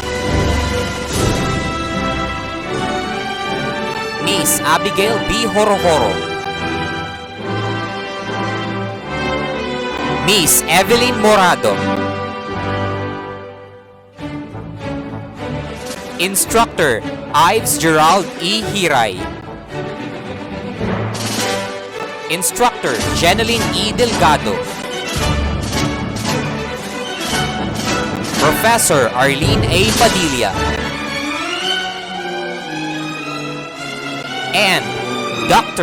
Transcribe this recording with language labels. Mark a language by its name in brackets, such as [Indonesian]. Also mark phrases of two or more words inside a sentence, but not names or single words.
[English] Miss Abigail B. Horohoro. Miss Evelyn Morado. Instructor Ives Gerald E. Hiray. Instructor Jeneline E. Delgado. Professor Arlene A. Padilla. And Dr.